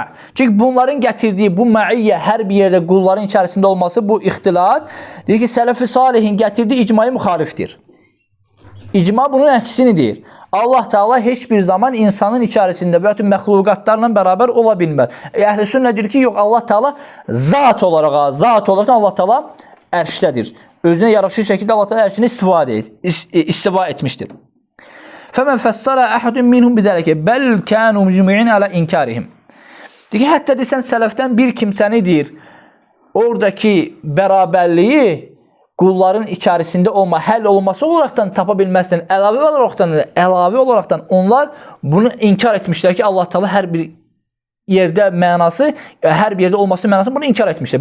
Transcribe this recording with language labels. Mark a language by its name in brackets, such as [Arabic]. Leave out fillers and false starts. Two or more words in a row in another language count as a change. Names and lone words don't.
[Azerbaijani] Çünki bunların gətirdiyi bu məiyyə hər bir yerdə qulların içərisində olması, bu ixtilat, deyir ki, sələf-i salihin gətirdiyi icmaya müxalifdir. İcma bunun əksini deyir. Allah Teala heç bir zaman insanın içərisində bütün məxluqatlarla beraber ola bilməz. Əhl-i sünnə deyir ki, yox, Allah Teala zat olarak Allah Teala ərşdədir. Özünə yaraşır şəkildə Allah Teala ərşini istiva etmiştir. [Arabic] فَمَنْ فَسَّرَ أَحَدٌ مِنْهُمْ بِذَلِكَ بَلْ كَانُوا مُجْمِعِينَ عَلَى إِنْكَارِهِمْ. [Azerbaijani] Deyir ki, hətta desən sələfdən bir kimsəni deyir, oradakı bərabərliyi qulların içərisində həll olması olaraktan tapa bilməzsən. Əlavə olaraktan onlar bunu inkar etmişlər ki, Allah Teala hər bir yerdə mənası, hər bir yerdə olması mənası bunu inkar etmişlər.